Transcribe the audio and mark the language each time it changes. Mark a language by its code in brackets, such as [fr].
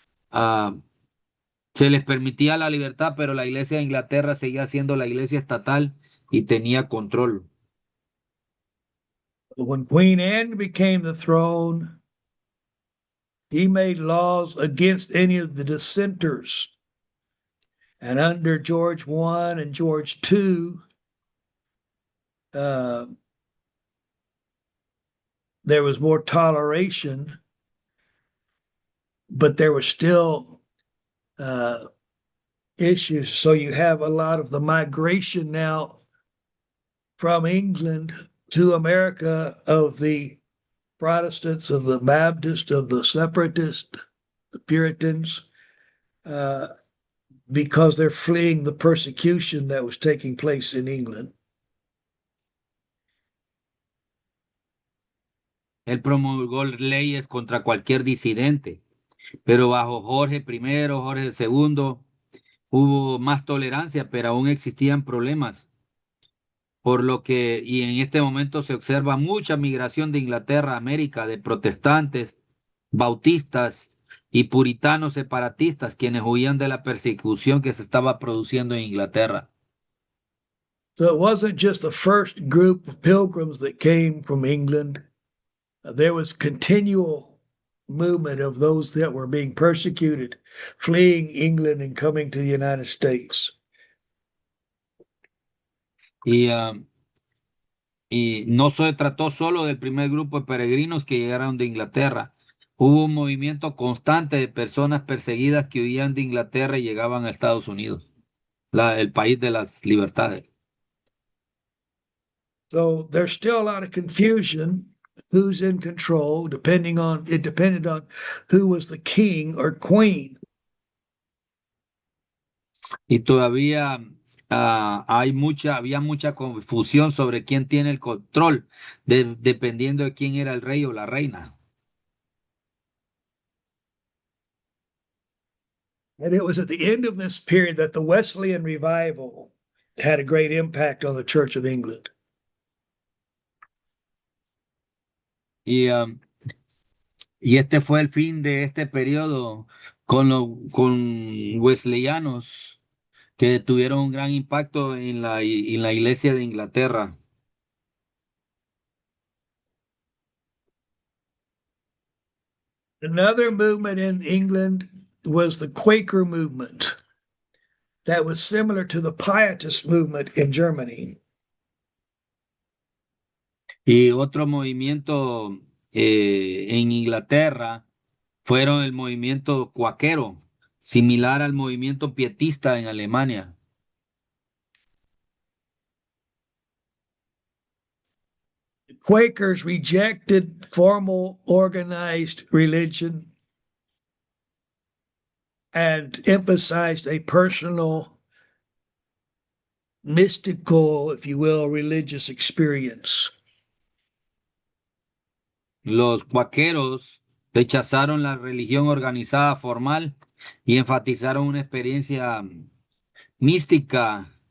[es] ah, Se les permitía la libertad, pero la iglesia de Inglaterra seguía siendo la iglesia estatal y tenía control. [en] When Queen Anne became the throne, he made laws against any of the dissenters. And under George I and George II, there was more toleration, but there were still issues. So you have a lot of the migration now from England to America of the Protestants, of the Baptists, of the Separatists, the Puritans, because they're fleeing the persecution that was taking place in England. [es] Él promulgó leyes contra cualquier disidente, pero bajo Jorge I, Jorge II, hubo más tolerancia, pero aún existían problemas. Por lo que, y en este momento se observa mucha migración de Inglaterra a América, de protestantes, bautistas y puritanos separatistas, quienes huían de la persecución que se estaba produciendo en Inglaterra. [en] So it wasn't just the first group of pilgrims that came from England. There was continual movement of those that were being persecuted, fleeing England and coming to the United States. [es] Y, y no se trató solo del primer grupo de peregrinos que llegaron de Inglaterra. Hubo un movimiento constante de personas perseguidas que huían de Inglaterra y llegaban a Estados Unidos, el país de las libertades. [en] So there's still a lot of confusion who's in control, depended on who was the king or queen. [es] Y todavía había mucha confusión sobre quién tiene el control, dependiendo de quién era el rey o la reina. [en] And it was at the end of this period that the Wesleyan revival had a great impact on the Church of England. [es] Y, um, y este fue el fin de este periodo con wesleyanos que tuvieron un gran impacto en la iglesia de Inglaterra. [en] Another movement in England was the Quaker movement that was similar to the Pietist movement in Germany. [es] Y otro movimiento en Inglaterra fueron el movimiento cuaquero, similar al movimiento pietista en Alemania. [en] The Quakers rejected formal organized religion and emphasized a personal, mystical, if you will, religious experience. [es] Los cuáqueros rechazaron la religión organizada formal y enfatizaron una experiencia mística.